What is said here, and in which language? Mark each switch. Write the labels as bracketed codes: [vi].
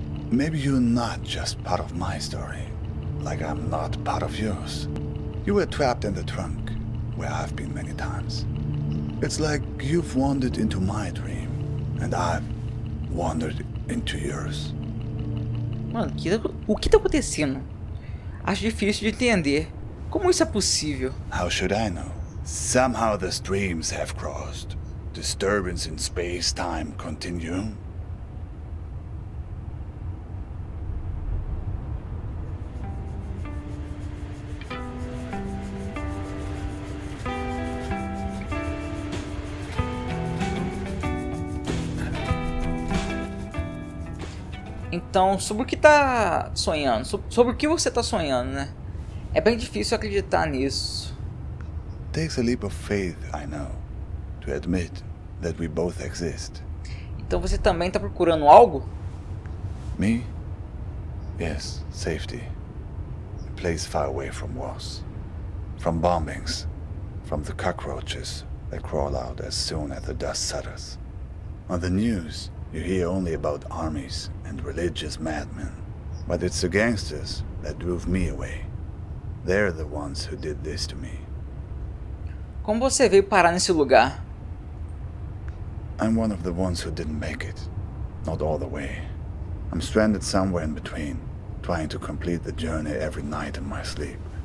[en] Maybe you're not just part of my story, like I'm not part of yours. You were trapped in the trunk, where I've been many times. It's like you've wandered into my dream, and I've wandered into yours. [pt] Mano, o que tá acontecendo? Acho difícil de entender. Como isso é possível? [en] How should I know? Somehow the streams have crossed. Disturbance in space-time continuum. [pt] Então, sobre o que tá sonhando? Sobre o que você tá sonhando, né? É bem difícil acreditar nisso. [en] Takes a leap of faith, I know, to admit that we both exist. [pt] Então você também tá procurando algo? [en] Me? Yes, safety. A place far away from wars. From bombings. From the cockroaches that crawl out as soon as the dust settles. On the news, you hear only about armies and religious madmen. But it's the gangsters that drove me away. They're the ones who did this to me. [pt] Como você veio parar nesse lugar? [en] I'm one of the ones who didn't make it. Not all the way. I'm stranded somewhere in between, trying to complete the journey every night in my sleep.